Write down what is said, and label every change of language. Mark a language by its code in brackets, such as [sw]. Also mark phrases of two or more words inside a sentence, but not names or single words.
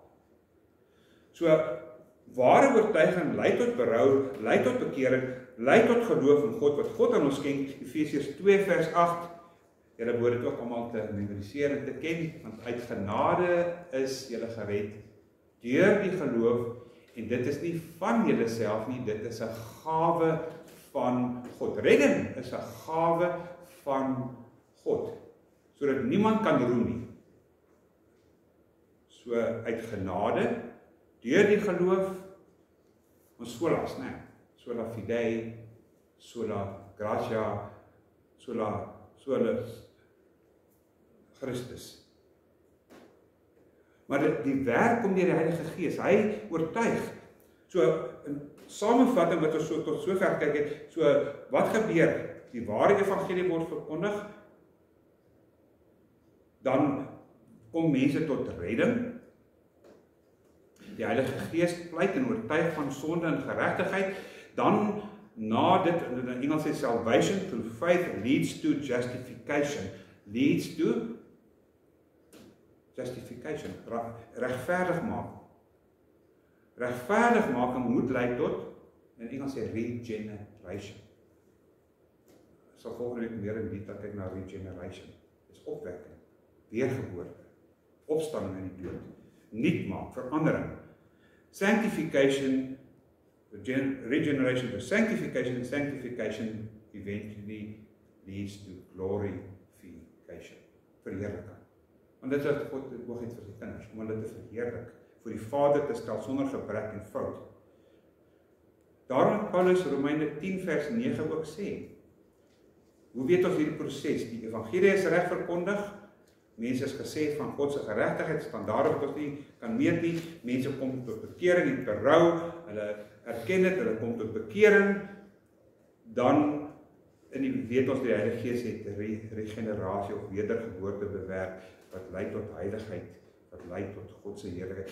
[af] So, ware oortuiging lei tot berou, lei tot bekering, lei tot geloof in God, wat God aan ons skenk, Efesiërs 2 vers 8, julle behoort dit ook almal te memoriseer en te ken, want uit genade is julle gered, deur die geloof, en dit is nie van julle self nie, dit is 'n gawe van God. Redding is 'n gawe van God, sodat niemand kan roem nie. So uit genade, deur die geloof, ons solas, né? [la] Sola fide, sola gratia, sola Christus. [af] Maar die werk kom deur die Heilige Gees, hy oortuig. So, in samevatting wat ons tot sover kyk het, so wat gebeur? Die ware evangelie word verkondig, dan kom mense tot redding. Die Heilige Gees pleit en oortuig van sonde en geregtigheid. Dan, na dit, in Engels sê [en] salvation through faith leads to justification. Leads to justification, [af] regverdigmaking. Regverdigmaking moet lei tot, in Engels sê regeneration. Ek sal volgende week meer in detail kyk na regeneration. Dis opwekking, weergeboorte, opstanding in die dood, nuut maak, verandering. [en] Sanctification regeneration to sanctification, and sanctification eventually leads to glorification. [af] Verheerliking. Want dit is wat God oog het vir sy kinders, om hulle te verheerlik, vir die Vader te stel sonder gebrek en fout. Daarom het Paulus Romeine 10 vers 9 ook sê, hoe weet ons hierdie proses? Die evangelie is reg verkondig, mense is gesê van God se geregtigheid, standaarde wat ons nie kan meet nie, mense kom tot bekering en berou, hulle erken dit, hulle kom tot bekering, dan weet ons die Heilige Gees het regenerasie of wedergeboorte bewerk, wat lei tot heiligheid, wat lei tot God se heerlikheid.